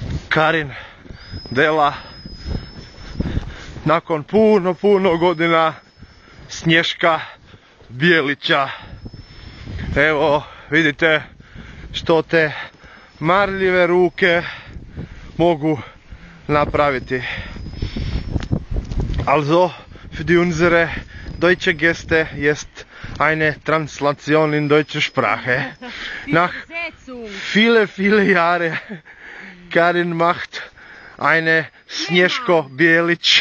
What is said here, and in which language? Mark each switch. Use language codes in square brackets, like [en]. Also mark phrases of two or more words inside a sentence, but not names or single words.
[hr] Karin dela nakon puno godina Snješka Bijelića. Evo vidite što te marljive ruke mogu napraviti. [de] Also für die unsere deutsche Gäste ist eine Translation in deutsche Sprache. Nach viele Jahre Karin macht eine Snješko Bijelić.